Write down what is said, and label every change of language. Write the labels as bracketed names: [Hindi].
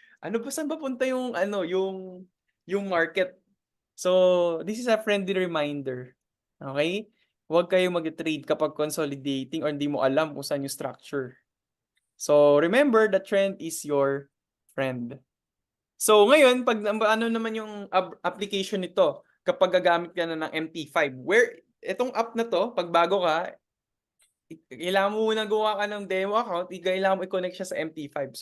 [Filipino] Ano ba, saan ba punta yung, ano, yung market? [English] So, this is a friendly reminder. Okay? [Filipino] Huwag kayong mag-trade kapag consolidating or hindi mo alam kung saan yung structure. [English] So, remember, the trend is your friend. [Filipino] So, ngayon, pag ano naman yung application nito, kapag gagamit ka na ng MT5, where, itong app na to, pag bago ka, kailangan mo munang gawa ka ng demo account, kailangan mo i-connect siya sa MT5.